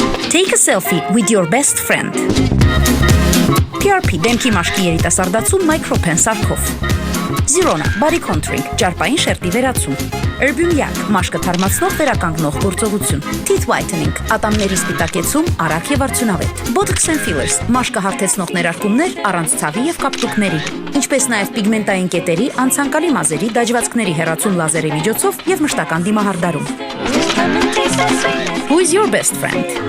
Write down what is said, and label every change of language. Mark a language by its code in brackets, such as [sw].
[en] Take a selfie with your best friend. [hy] PRP դեմքի մաշկի երիտասարդացում մայքրոփեն սարքով. Zirona [en] body contouring [hy] ճարպային շերտի վերացում. Erbium Yak մաշկը թարմացնող վերականգնող գործողություն. [en] Teeth whitening [hy] ատամների սպիտակեցում արագ եւ արդյունավետ. [en] Botox and fillers [hy] մաշկը հարթեցնող ներարկումներ առանց ցավի եւ կապտուկների. Ինչպես նաեւ պիգմենտային կետերի, անցանկալի մազերի, դաջվածքների հեռացում լազերի միջոցով եւ մշտական դիմահարդարում. [en] Who is your best friend?